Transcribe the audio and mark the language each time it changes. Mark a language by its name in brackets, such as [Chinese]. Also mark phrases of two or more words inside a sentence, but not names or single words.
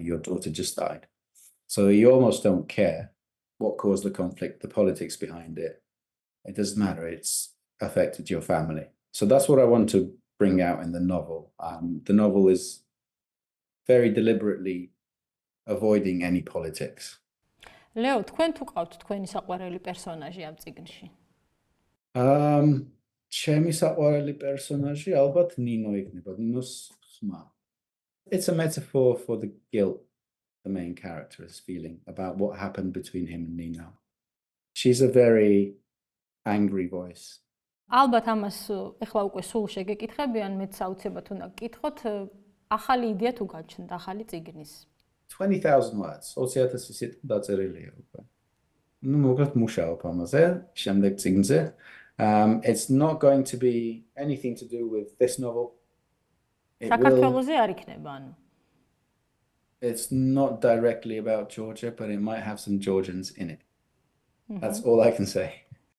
[English] Your daughter just died. So you almost don't care what caused the conflict, the politics behind it. It doesn't matter. It's affected your family. So that's what I want to bring out in the novel. The novel is very deliberately avoiding any politics. Leo, [Georgian] თქვენ თუ ყავთ თქვენი საყვარელი პერსონაჟი ამ წიგნში? ჩემი საყვარელი პერსონაჟი ალბათ ნინო იქნება, ნინოს ხმა. [English] It's a metaphor for the guilt the main character is feeling about what happened between him and Nino. She's a very angry voice. [Georgian] ალბათ ამას ეხლა უკვე სულ შეგეკითხებიან, მეც აუცილებლად უნდა გკითხოთ, ახალი იდეა თუ გაჩნდა ახალი წიგნის? 20,000 words. 20,000 სიტყვა დაწერილია უკვე. ნუ მოგეთ მუშაობ ამაზე, შემდეგ წიგნზე. [English] It's not going to be anything to do with this novel. [Georgian] საქართველოზე არ იქნება, ანუ. [English] It's not directly about Georgia, but it might have some Georgians in it. That's all I can say.